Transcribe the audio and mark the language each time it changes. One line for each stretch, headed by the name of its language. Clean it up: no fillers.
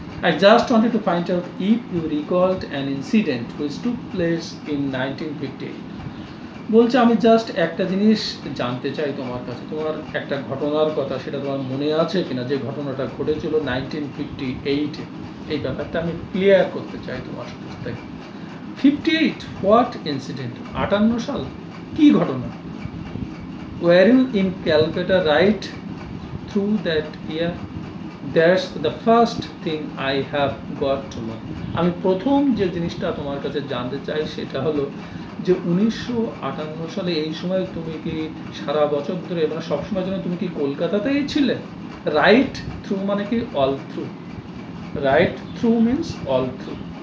English: I just wanted to find out if you recalled an incident which took place in 1958.
Bangla: বলছে আমি just একটা জিনিস জানতে চাই তোমার কাছে, তোমার একটা ঘটনার কথা, সেটা তোমার মনে আছে কিনা, যে ঘটনাটা ঘটেছিল 1958-এ, এই ব্যাপারটা আমি ক্লিয়ার করতে চাই তোমার কাছ থেকে। 58
English: What incident?
Bangla: 58 সাল, কি ঘটনা?
English: Were you in Calcutta right through that year? That's the first thing I have got to know.
Bangla: আমি প্রথম যে জিনিসটা তোমার কাছে জানতে চাই সেটা হলো যে 1958 সালে এই সময় তুমি কি সারা বছর ধরে, মানে সবসময় জন্য তুমি কি কলকাতাতেই ছিলে?
English: right through
Bangla: মানে কি
English: All through, right through means all through.